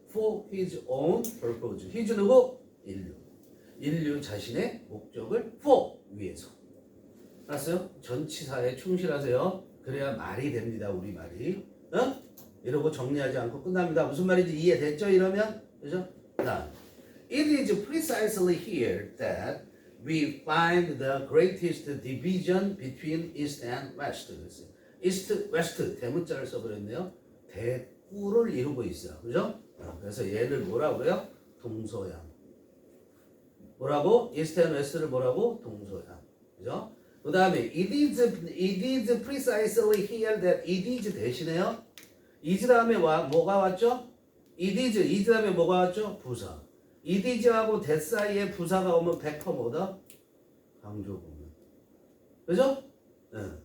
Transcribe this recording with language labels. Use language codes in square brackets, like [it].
[en] for his own purpose. his [ko] 누구? 인류 자신의 목적을 for 위해서. 알았어요? 전치사에 충실하세요. 그래야 말이 됩니다. 우리 말이. 어? 이러고 정리하지 않고 끝납니다. 무슨 말인지 이해됐죠? 이러면 그죠? [en] 자, it is precisely here that we find the greatest division between East and West. [ko] East, West 대문자를 써버렸네요. 대꾸를 이루고 있어요. 그죠? 그래서 얘를 뭐라고요? 동서양. 뭐라고? [en] East and West를 [ko] 뭐라고? 동서양. 그죠? 그 다음에 [en] it is precisely here that it is [ko] 대신에요. is 다음에 뭐가 왔죠? it is 다음에 뭐가 왔죠? 부사. it is하고 that 사이에 부사가 오면 100% 뭐다? 강조구문. 그죠? 네.